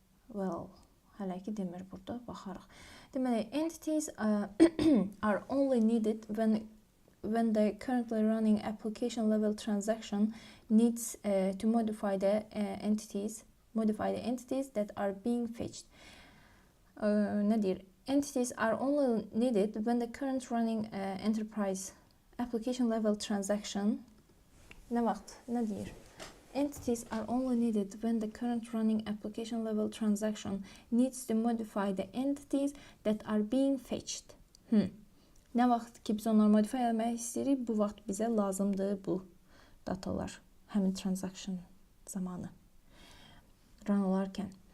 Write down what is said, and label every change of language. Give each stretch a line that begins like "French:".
Azerbaijani: Well, hələ ki demir burada, baxarıq.
English: Deməli, entities are only needed when the currently running application level transaction needs to modify the entities that are being fetched.
Azerbaijani: Nə deyir?
English: Entities are only needed when the current running enterprise application level transaction
Azerbaijani: nə vaxt? Nə deyir?
English: Entities are only needed when the current running application level transaction needs to modify the entities that are being fetched.
Azerbaijani: Nə vaxt ki biz onları modifiyə etmək istəyirik, bu vaxt bizə lazımdır bu datalar, həmin transaction zamanı run olarkən.